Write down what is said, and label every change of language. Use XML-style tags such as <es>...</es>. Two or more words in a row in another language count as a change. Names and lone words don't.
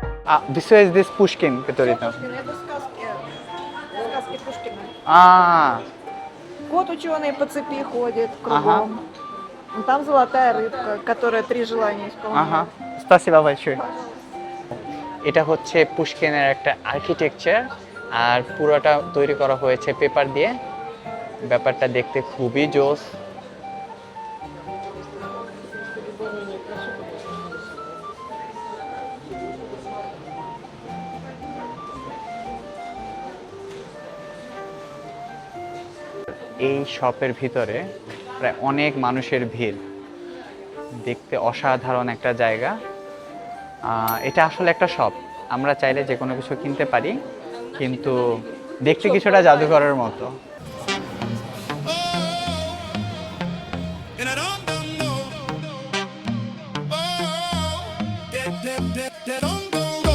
<en>This is this Pushkin, который</en> <ru>Всё там. Пушкин, это сказки Пушкина. А, Кот ученый по цепи ходит Ага. кругом. Там золотая рыбка, которая 3 желания исполняет. আহা, спасибо большое.</ru> <bn>এটা হচ্ছে পুশকিনের একটা আর্কিটেকচার, আর পুরোটা তৈরি করা হয়েছে পেপার দিয়ে। ব্যাপারটা দেখতে খুবই জোস। এই শপের ভিতরে প্রায় অনেক মানুষের ভিড়, দেখতে অসাধারণ একটা জায়গা। এটা আসলে একটা শপ, আমরা চাইলে যে কোনো কিছু কিনতে পারি, কিন্তু দেখতে কিছুটা জাদুঘরের মতো।</bn> <en>And I don't know. Oh, that don't go.</en>